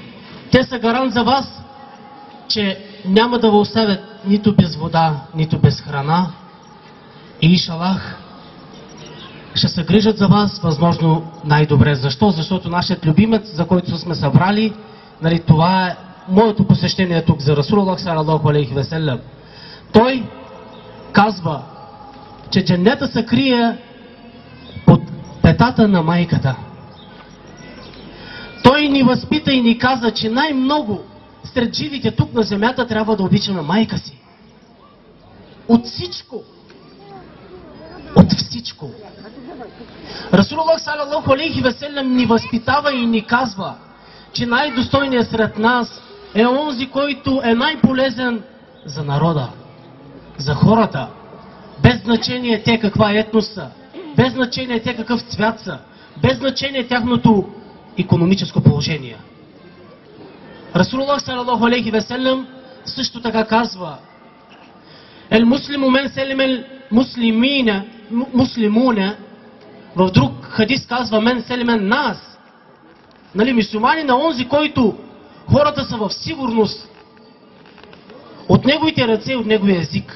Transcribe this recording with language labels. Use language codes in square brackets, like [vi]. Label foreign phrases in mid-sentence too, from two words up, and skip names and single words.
[bg] Те са гарант за вас, че няма да ви оставят нито без вода, нито без храна. И иншаллах ще се грижат за вас възможно най-добре. Защо? Защото нашият любимец, за който сме събрали, нали, това е моето посещение тук за [ar] رسول الله صلى الله عليه وسلم. [bg] Той казва, че джаннета се крие под петата на майката. Той ни възпита и ни каза, че най-много сред живите тук на земята трябва да обичаме майка си. От всичко. От всичко. [ar] رسول الله صلى الله عليه وسلم [bg] ни възпитава и ни казва, че най-достойният сред нас е онзи, който е най-полезен за народа, за хората. Без значение те каква етнос са, без значение те какъв цвят са, без значение тяхното икономическо положение. [ar] رسول الله صلى الله عليه وسلم [bg] също така казва: [ar] المسلم من سلم المسلمون. [bg] В друг хадис казва: [ar] من سلم الناس. [bg] Нали, мюсюлмани на онзи, който хората са в сигурност от неговите ръце и от неговия език.